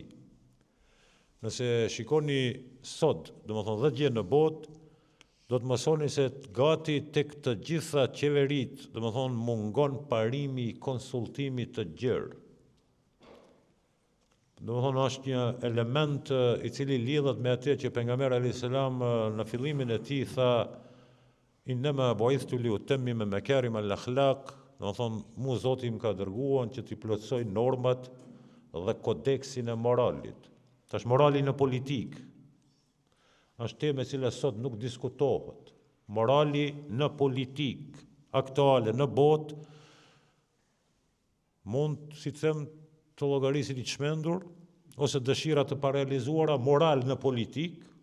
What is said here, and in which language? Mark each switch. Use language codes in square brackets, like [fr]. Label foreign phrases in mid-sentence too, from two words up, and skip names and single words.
[sq] Nëse shikoni sot, domethënë dhe gjë në botë, do të mësoni se gati tek të gjitha qeveritë, domethënë mungon parimi i konsultimit të gjerë. Domethënë është një element i cili lidhet me atë që pejgamberi [ar] عليه السلام [sq] në fillimin e tij tha [ar] إنما بعثت لأتمم مكارم الأخلاق, [sq] domethënë mu Zoti më ka dërguar që t'i plotësoj normat dhe kodeksin e moralit. Tash morali në politik është temë e cila sot nuk diskutohet. Morali në politik aktuale në botë mund, si të them, të llogarisin i çmendur, ose dëshira të parealizuara moral në politik.